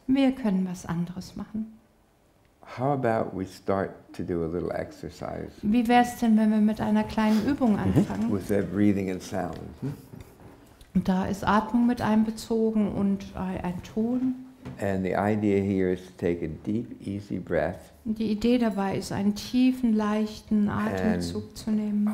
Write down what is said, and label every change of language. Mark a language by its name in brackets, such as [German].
[German] Wir können was anderes machen. [English] How about we start to do a little exercise [German] Wie wäre es denn, wenn wir mit einer kleinen Übung anfangen? [English] with that breathing and sound? [German] Und da ist Atmung mit einbezogen und ein Ton. [English] And the idea here is to take a deep, easy breath. [German] Und die Idee dabei ist, einen tiefen, leichten Atemzug zu nehmen.